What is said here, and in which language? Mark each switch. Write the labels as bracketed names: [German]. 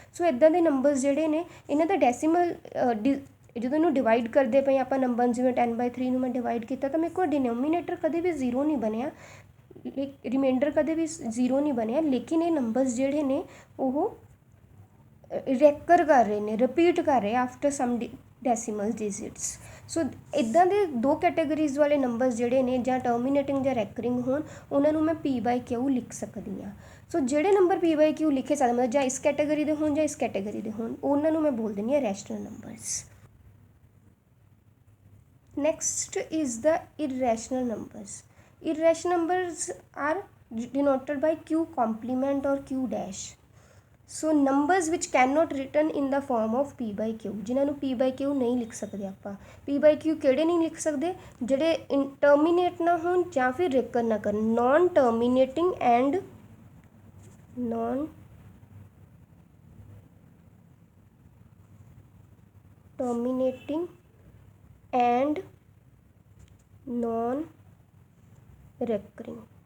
[Punjabi] ਸੋ ਇੱਦਾਂ ਦੇ ਨੰਬਰਸ ਜਿਹੜੇ ਨੇ ਇਹਨਾਂ ਦਾ ਡੈਸੀਮਲ ਜਦੋਂ ਇਹਨੂੰ ਡਿਵਾਈਡ ਕਰਦੇ ਪਏ ਆਪਾਂ ਨੰਬਰ, ਜਿਵੇਂ 10/3 ਨੂੰ ਮੈਂ ਡਿਵਾਈਡ ਕੀਤਾ ਤਾਂ ਮੇਰੇ ਕੋਲ ਡਿਨੋਮੀਨੇਟਰ ਕਦੇ ਵੀ 0 ਨਹੀਂ ਬਣਿਆ, ਰਿਮਾਈਂਡਰ ਕਦੇ ਵੀ 0 ਨਹੀਂ ਬਣਿਆ, ਲੇਕਿਨ ਇਹ ਨੰਬਰਸ ਜਿਹੜੇ ਨੇ ਉਹ ਰੈਕਰ ਕਰ ਰਹੇ ਨੇ, ਰਿਪੀਟ ਕਰ ਰਹੇ ਆਫਟਰ ਸਮ ਡੈਸੀਮਲ ਡਿਜਿਟਸ। ਸੋ ਇੱਦਾਂ ਦੇ ਦੋ ਕੈਟਾਗਰੀਜ਼ ਵਾਲੇ ਨੰਬਰਸ ਜਿਹੜੇ ਨੇ ਜਾਂ ਟਰਮੀਨੇਟਿੰਗ ਜਾਂ ਰੈਕਰਿੰਗ ਹੋਣ, ਉਹਨਾਂ ਨੂੰ ਮੈਂ P/Q ਲਿਖ ਸਕਦੀ ਹਾਂ। ਸੋ ਜਿਹੜੇ ਨੰਬਰ P/Q ਲਿਖੇ ਸਕਦੇ, ਮਤਲਬ ਜਾਂ ਇਸ ਕੈਟਾਗਰੀ ਦੇ ਹੋਣ ਜਾਂ ਇਸ ਕੈਟਾਗਰੀ ਦੇ ਹੋਣ, ਉਹਨਾਂ ਨੂੰ ਮੈਂ ਬੋਲ ਦਿੰਦੀ ਹਾਂ rational numbers. [English] Next is the irrational numbers. Irrational numbers are denoted by Q complement or Q dash. [Punjabi] So numbers which cannot written in the form of P/Q, ਜਿਨ੍ਹਾਂ ਨੂੰ P/Q ਨਹੀਂ ਲਿਖ ਸਕਦੇ ਆਪਾਂ। P/Q ਕਿਹੜੇ ਨਹੀਂ ਲਿਖ ਸਕਦੇ? ਜਿਹੜੇ ਟਰਮੀਨੇਟ ਨਾ ਹੋਣ ਜਾਂ ਫਿਰ ਰੈਕਰ ਨਾ ਕਰਨ, [English] Non terminating and non terminating and non recurring।